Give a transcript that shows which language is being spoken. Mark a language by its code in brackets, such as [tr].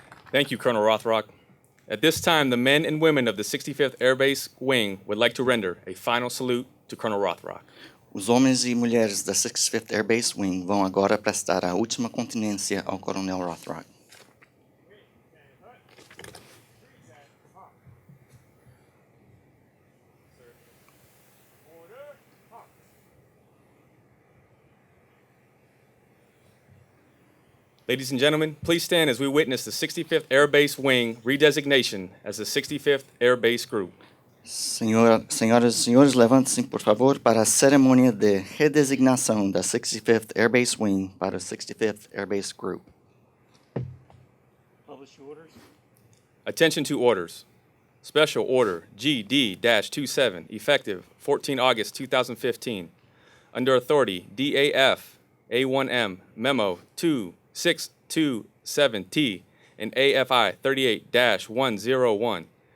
[en] Thank you, Colonel Rothrock. At this time, the men and women of the 65th Air Base Wing would like to render a final salute to Colonel Rothrock. [pt] Os homens e mulheres da 65th Air Base Wing vão agora prestar a última continência ao Coronel Rothrock. [en] Ladies and gentlemen, please stand as we witness the 65th Air Base Wing redesignation as the 65th Air Base Group. [pt] Senhoras e senhores, levantem-se, por favor, para a cerimônia de redesignação da 65th Air Base Wing para o 65th Air Base Group. [en] Attention to orders. Special Order GD-27, effective 14 August 2015. Under authority DAF A1M Memo 2627T and AFI 38-101.